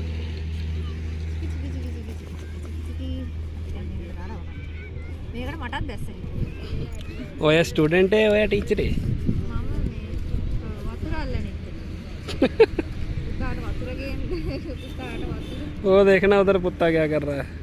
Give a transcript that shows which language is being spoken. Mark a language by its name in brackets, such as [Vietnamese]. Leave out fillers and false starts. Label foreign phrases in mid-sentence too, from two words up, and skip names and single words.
[Sinhala] මේකට මටත් දැස්සෙයි. ඔය ස්ටුඩන්ට් ඒ ඔය ටීචර් ඒ. මම මේ වතුර අල්ලන්නේ. පුතාට වතුර ගේන්නේ. පුතාට වතුර. [Hindi] वो देखना उधर कुत्ता क्या कर रहा है.